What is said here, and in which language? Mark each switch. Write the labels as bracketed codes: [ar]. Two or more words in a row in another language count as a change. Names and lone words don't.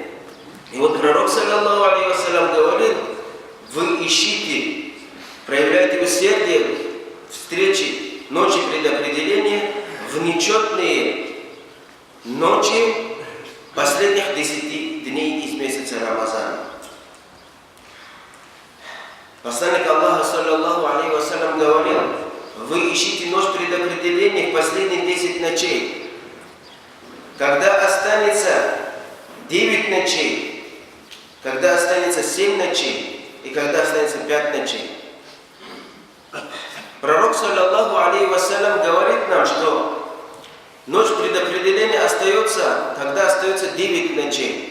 [ru] И пророк, [ar] صلى الله عليه وسلم, [ru] говорил: вы ищите, проявляйте усердие встречи ночи предопределения в нечетные ночи последних 10 дней из месяца Рамазана. Посланник Аллаха, [ar] صلى الله عليه وسلم, [ru] говорил: вы ищите ночь предопределения в последние 10 ночей. Когда останется 9 ночей, когда останется 7 ночей и когда останется 5 ночей. Пророк, [ar] صلى الله عليه وسلم, [ru] говорит нам, что ночь предопределения остается, когда остается 9 ночей.